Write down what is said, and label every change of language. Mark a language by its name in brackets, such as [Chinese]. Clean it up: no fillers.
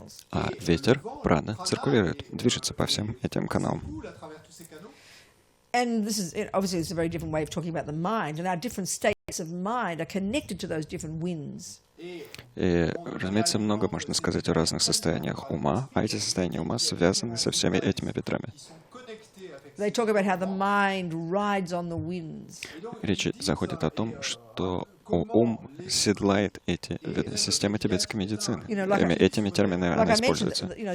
[Russian] А ветер, прана, циркулирует, движется по всем этим каналам. [English] And this is obviously it's a very different way of talking about the mind, and our different states of mind are connected to those different winds. [Russian] И, разумеется, много можно сказать о разных состояниях ума, а эти состояния ума связаны со всеми этими ветрами. [English] They talk about how the mind rides on the winds. [Russian] Речь заходит о том, что ум седлает эти системы тибетской медицины. Этими терминами она используется.